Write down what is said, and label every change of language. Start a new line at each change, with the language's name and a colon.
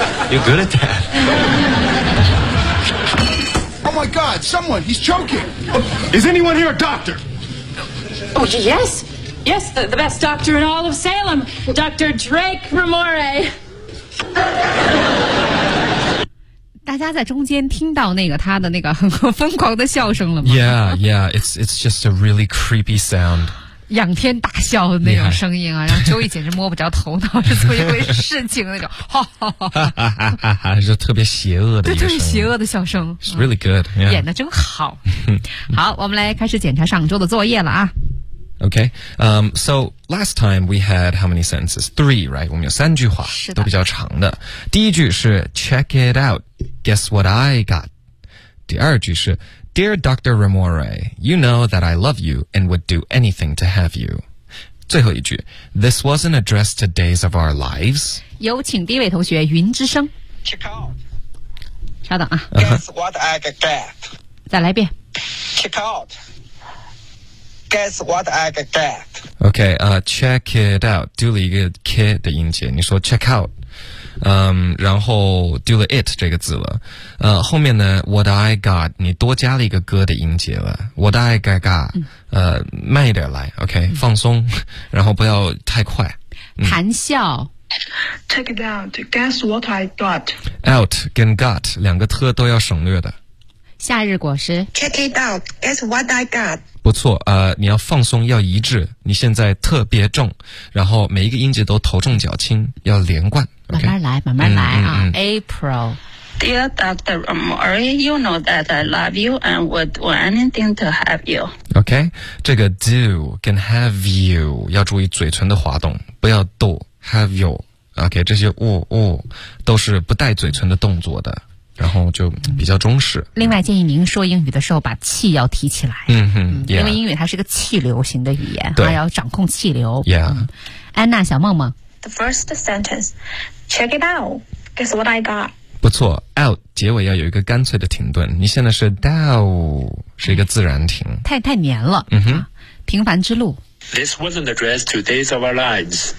English: You're good at that. Oh my God, someone, he's choking. Is anyone here a doctor? Oh, yes. Yes, the best doctor in all of Salem. Dr. Drake Ramore.
Chinese: 大家在中间听到那个他的那个很疯狂的笑声了吗？
English: Yeah, yeah, it's just a really creepy sound.
Chinese: 仰天大笑的那种声音啊、yeah. 让 Joey 简直摸不着头脑是怎么一回事情那种哈哈哈哈就特别邪恶的对邪恶的笑声
English: It's really good、yeah.
Chinese: 演得真好好我们来开始检查上周的作业了啊
English: OK、So last time we had how many sentences? Three, right?
Chinese: 我们有三句话是都比较长的第一句是
English: Check it out Guess what I got
Chinese: 第二句是
English: Dear Dr. Ramore, you know that I love you and would do anything to have you.
Chinese: 最后一句
English: This wasn't addressed to days of our lives.
Chinese: 有请第一位同学云之声
English: Check out.
Chinese: 稍等啊
English: Guess what I got.
Chinese: 再来一遍
English: Check out. guess what I get? Okay, check it out.
Chinese: 丢了一个 k 的音节，你说 check out。然后丢了 it 这个字了。后面呢 ，
English: what I got，
Chinese: 你多加了一个歌的音节了。
English: what I got，
Chinese: 慢一点来 ，OK，放松，然后不要太快。谈笑。
English: Check it out. Guess what I got.
Chinese: Out 跟 got 两个特都要省略的。夏日果实。
English: Check it out. Guess what I got.
Chinese: 不错，你要放松，要一致。你现在特别重，然后每一个音节都头重脚轻，要连贯。
English: Okay?
Chinese: 慢慢来，慢慢来啊。April.
English: Dear Dr. Amori, you know that I love you and would do anything to have you.
Chinese: Okay, 这个 do 跟 have you 要注意嘴唇的滑动，不要逗。
English: Have you?
Chinese: OK, 这些哦哦都是不带嘴唇的动作的，然后就比较中式。另外建议您说英语的时候把气要提起来。
English: Yeah.
Chinese: 因为英语它是个气流型的语言，对，要掌控气流。
English: Yeah.
Chinese: 安娜小梦梦。
English: The first sentence, check it out, guess what I got.
Chinese: 不错， out 结尾要有一个干脆的停顿，你现在是 down, 是一个自然停。太黏了。嗯哼。平凡之路。
English: This wasn't addressed to days of our lives.